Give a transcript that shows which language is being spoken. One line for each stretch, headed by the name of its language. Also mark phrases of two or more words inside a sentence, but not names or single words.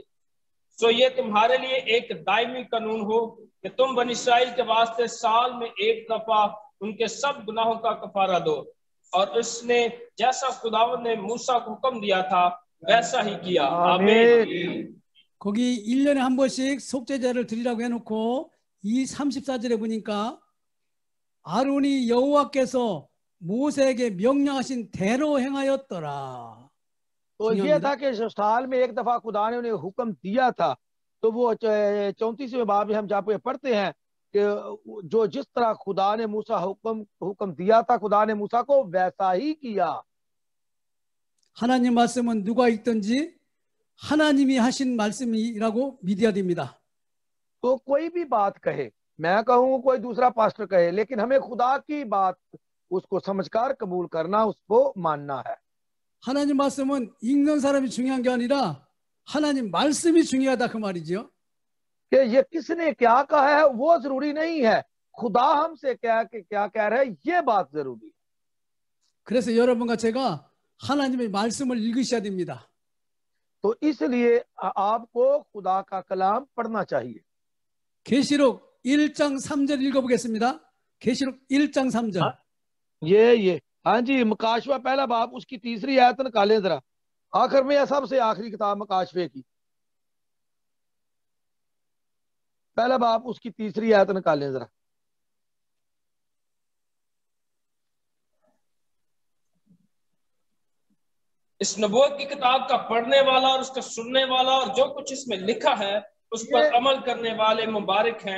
Urdu: سو یہ تمہارے لیے ایک دائمی قانون ہو کہ تم بنی اسرائیل کے واسطے سال میں ایک دفعہ ان کے سب گناہوں کا کفارہ دو. اور اس نے جیسا خداوند نے موسیٰ کو حکم دیا تھا ویسا ہی کیا. आमीन।
Korean: 거기 1년에 한 번씩 속죄제를 드리라고 해놓고 이 34절에 보니까 아론이 여호와께서 모세에게 명령하신 대로 행하였더라.
Urdu: تو یہ تھا کہ سال میں ایک دفعہ خدا نے انہیں حکم دیا تھا، تو وہ 34ویں باب میں ہم جہاں پہ پڑھتے ہیں کہ جو جس طرح خدا نے موسیٰ حکم دیا تھا، خدا نے موسیٰ کو ویسا ہی کیا.
Korean: 하나님 말씀은 누가 읽든지 하나님이 하신 말씀이라고 믿어야 됩니다.
Urdu: تو کوئی بھی بات کہے، میں کہوں کوئی دوسرا پاسٹر کہے، لیکن ہمیں خدا کی بات اس کو سمجھ کر قبول کرنا، اس کو ماننا ہے.
Korean: 하나님 말씀은 읽는 사람이 중요한 게 아니라 하나님 말씀이 중요하다 그 말이죠.
Urdu: کہ یہ کس نے کیا کہا ہے وہ ضروری نہیں ہے، خدا ہم سے کیا کہہ رہا ہے یہ بات ضروری ہے.
Korean: 그래서 여러분과 제가 하나님의 말씀을 읽으셔야 됩니다.
Urdu: تو اس لیے آپ کو خدا کا کلام پڑھنا چاہیے.
Korean: 계시록 1장 3절 읽어보겠습니다. 계시록 1장 3절.
Urdu: یہ ہاں جی، مکاشوا پہلا باب اس کی تیسری آیت نکالیں ذرا، آخر میں سب سے آخری کتاب مکاشوے کی پہلا باب اس کی تیسری آیت نکالیں ذرا. اس نبوت کی کتاب کا پڑھنے والا اور اس کا سننے والا اور جو کچھ اس میں لکھا ہے اس پر عمل کرنے والے مبارک ہیں.